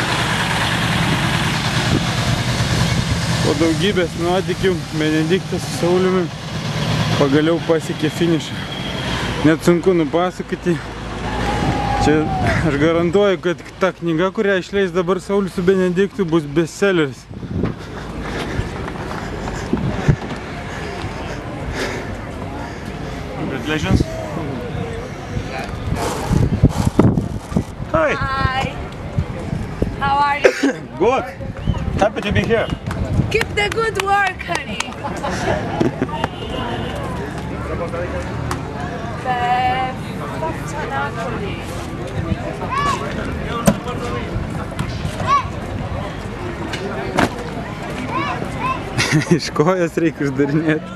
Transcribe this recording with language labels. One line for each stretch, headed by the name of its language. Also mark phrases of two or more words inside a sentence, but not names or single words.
Lithuanian: Po daugybės nuotykių Benediktas su Sauliumi pagaliau pasiekė finišą. Net sunku nupasakoti. Čia aš garantuoju, kad ta knyga, kurią išleis dabar Saulius su Benediktu, bus bestselleris.
English: Congratulations. Hi. Hi. How are you? Good. Happy to be here. Keep the good work, honey.
Lithuanian: Iš kojas reikia išdarinėti.